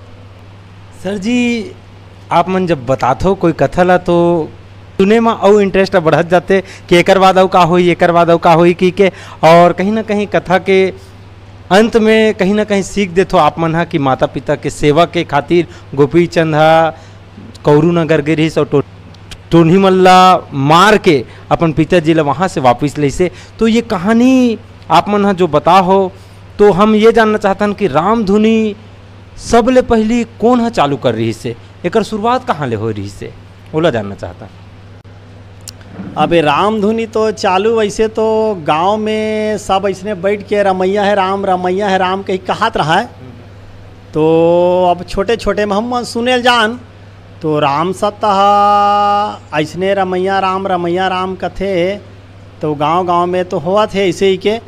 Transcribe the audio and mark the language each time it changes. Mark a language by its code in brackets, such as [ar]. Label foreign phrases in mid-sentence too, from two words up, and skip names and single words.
[hne] सर जी आप मन जब बताते हो कोई कथा ला तो सुने में और इंटरेस्ट बढ़त जाते कि एकर बाद का होई एकर बाद का होई की के, और कहीं ना कहीं कथा के अंत में कहीं ना कहीं सीख देते हो आप मन हा कि माता पिता के सेवा के खातिर गोपी चंद हा कौरू नगर गिरिस और टोनही मल्ला मार के अपन पिताजी ला वहाँ से वापस ले से। तो ये कहानी आप मन हा जो बता हो तो हम ये जानना चाहतन कि रामधुनी सबले पहली कौन हा चालू कर रही से, एकर शुरुआत कहाँ ले हो रही से, ओला जानना चाहता। अबे रामधुनी तो चालू वैसे तो गांव में सब ऐसने बैठ के रमैया है राम कहीं कहत रहा है। तो अब छोटे छोटे में हम सुने जान तो राम सत्ता ऐसने रमैया राम कथे तो गांव गांव में तो हुआ थे ऐसे ही के।